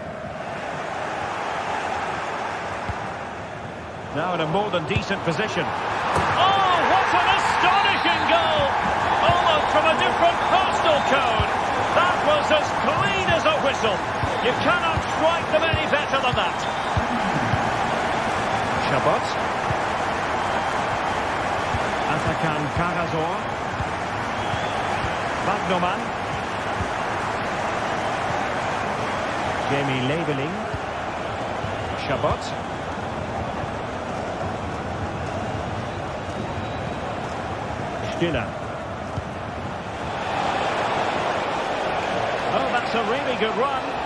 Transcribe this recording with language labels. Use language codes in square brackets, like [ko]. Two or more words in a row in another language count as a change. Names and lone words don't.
[en] Now in a more than decent position. Oh, what an astonishing goal! Almost from a different postal code. That was as clean as a whistle. You cannot strike them any better than that. Chabot. Atakan Karazor. Bagnoman. Jamie Labeling. Chabot. Stiller. Oh, that's a really good run.